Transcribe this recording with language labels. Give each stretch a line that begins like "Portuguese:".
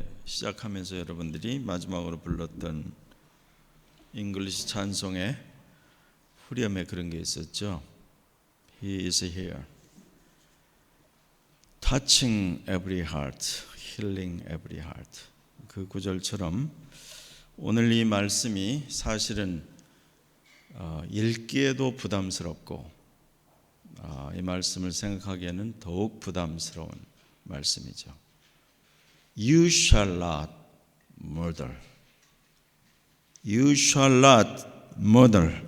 Korean: 시작하면서 여러분들이 마지막으로 불렀던 잉글리시 찬송의 후렴에 그런 게 있었죠.
English: He is here, touching every heart, healing every heart.
Korean: 그 구절처럼 오늘 이 말씀이 사실은 읽기에도 부담스럽고 이 말씀을 생각하기에는 더욱 부담스러운 말씀이죠.
English: You shall not murder. You shall not murder.